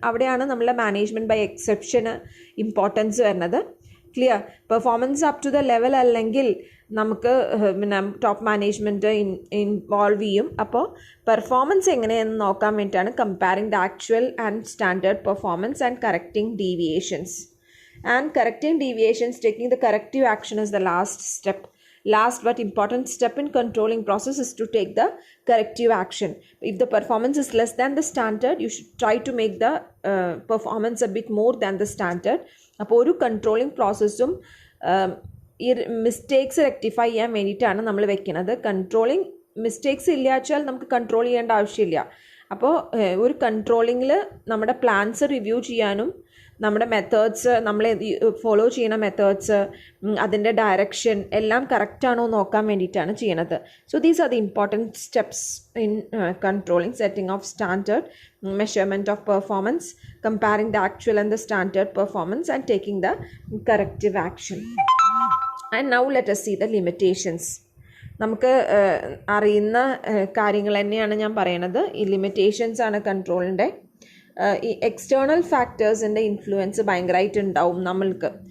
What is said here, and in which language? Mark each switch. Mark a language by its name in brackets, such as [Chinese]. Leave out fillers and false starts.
[Malayalam] അവിടെയാണ് നമ്മളെ management by എക്സെപ്ഷന് importance വരുന്നത്. Clear? [English] performance up to the level [Malayalam] അല്ലെങ്കിൽ നമുക്ക് പിന്നെ ടോപ്പ് മാനേജ്മെൻറ്റ് ഇൻവോൾവ് ചെയ്യും. അപ്പോൾ പെർഫോമൻസ് എങ്ങനെയെന്ന് നോക്കാൻ വേണ്ടിയിട്ടാണ് [English] Comparing the actual and standard performance and correcting deviations. And correcting deviations, taking the corrective action is the last step. Last but important step in controlling process is to take the corrective action. If the performance is less than the standard, you should try to make the performance a bit more than the standard. [Malayalam] അപ്പോൾ ഒരു controlling പ്രോസസ്സും ഈ mistakes rectify ചെയ്യാൻ വേണ്ടിയിട്ടാണ് നമ്മൾ വെക്കുന്നത്. Controlling mistakes ഇല്ല വെച്ചാൽ നമുക്ക് കൺട്രോൾ ചെയ്യേണ്ട ആവശ്യമില്ല. അപ്പോൾ ഒരു കൺട്രോളിങ്ങിൽ നമ്മുടെ പ്ലാൻസ് റിവ്യൂ ചെയ്യാനും നമ്മുടെ മെത്തേഡ്സ് നമ്മൾ ഫോളോ ചെയ്യുന്ന മെത്തേഡ്സ് അതിൻ്റെ ഡയറക്ഷൻ എല്ലാം കറക്റ്റാണോ നോക്കാൻ വേണ്ടിയിട്ടാണ് ചെയ്യണത്. [English] So these are the important steps in controlling, setting of standard, measurement of performance, comparing the actual and the standard performance and taking the corrective action. And now let us see the limitations. [Malayalam] നമുക്ക് അറിയുന്ന കാര്യങ്ങൾ തന്നെയാണ് ഞാൻ പറയണത്. ഈ limitations ആണ് കൺട്രോളിൻ്റെ. ഈ external ഫാക്ടേഴ്സിൻ്റെ influence ഭയങ്കരമായിട്ട് ഉണ്ടാവും നമ്മൾക്ക്.